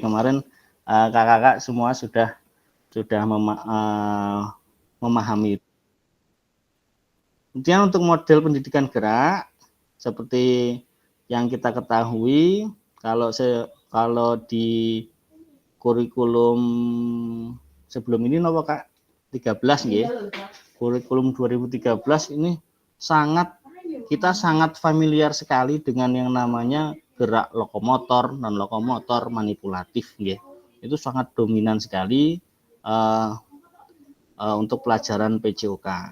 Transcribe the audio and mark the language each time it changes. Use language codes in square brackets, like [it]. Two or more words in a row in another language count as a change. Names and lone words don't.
[id] Kemarin kakak-kakak semua sudah memahami. Kemudian untuk model pendidikan gerak seperti yang kita ketahui, kalau di kurikulum sebelum ini napa Kak? 13 nggih. Kurikulum 2013 ini kita sangat familiar sekali dengan yang namanya gerak lokomotor, non lokomotor, manipulatif nggih. Itu sangat dominan sekali untuk pelajaran PJOK.